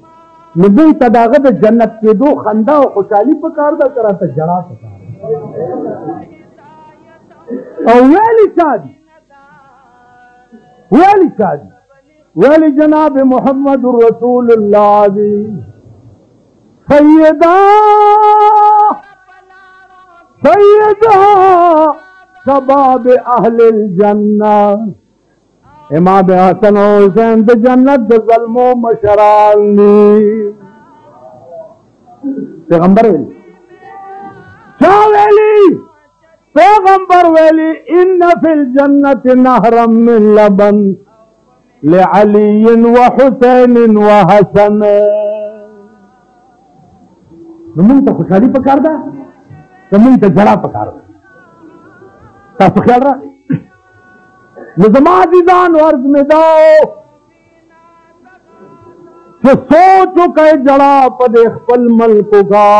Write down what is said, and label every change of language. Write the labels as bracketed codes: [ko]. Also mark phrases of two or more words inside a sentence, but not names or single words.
[ps] نو دوی ته د هغه د جنت کېدو خندا او خوشحالي پکار ده که راته ژړا پکار ده؟ او ویلې چا دي؟ ویلې چا دي؟ ویلې جناب محمد رسول الله دی. [ar] سیدہ شباب اہل الجنہ، [ps] امام حسن و حسین د جنت د ظلمو مشران دی. پیغمبر ویلی چا ویلی؟ پیغمبر ویلی [ar] ان فی الجنت نهرا من لبن لعلی و حسین و حسن. [ps] نو مونږ ته خوشحالي پکار ده که مونږ ته ژړا پکار ده؟ تاسو خیال راکړئ. نو زما عزیزانو عرض مې دا چې سوچ وکړئ ژړا په دې خپل ملک وکړه.